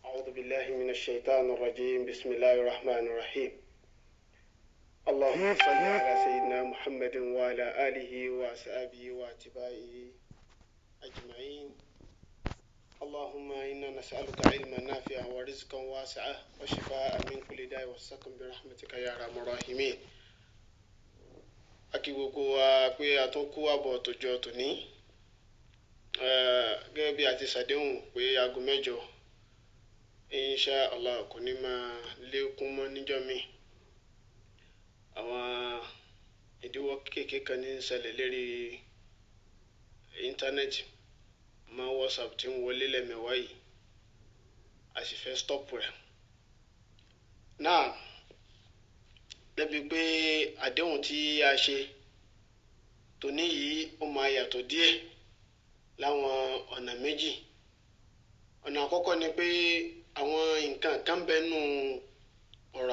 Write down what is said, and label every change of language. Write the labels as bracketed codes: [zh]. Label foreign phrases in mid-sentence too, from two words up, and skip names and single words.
[ar] أعوذ بالله من الشيطان الرجيم بسم الله الرحمن الرحيم اللهم صل على سيدنا محمد وعلى آله وأصحابه واتباعه أجمعين اللهم إنا نسألك علما نافعا ورزقا واسعا وشفاء من كل داء وسقم برحمتك يا أرحم الراحمين [yo] akígbogbo wa pé a tún kú àbọ̀ tòjọ́ tòní gẹ́gẹ́ bí a ti ṣàdéhùn pé aago mẹ́jọ [ar] إن شاء الله [yo] kò ní máa lékún mọ́ níjọ́ mi àwọn ìdíwọ́ kéékèèké kan ní ṣẹlẹ̀ lérí íńtánẹ́ẹ̀tì mọ́ WhatsApp tí ń wọlé lẹ́mẹ̀wá yìí a sì fẹ́ stop rẹ̀ náà débi pé àdéhùn tí a ṣe tòní yìí ó máa yàtọ̀ díẹ̀ láwọn ọ̀nà méjì ọ̀nà àkọ́kọ́ ni pé àwọn nǹkan kan bẹ́nu ọ̀rọ̀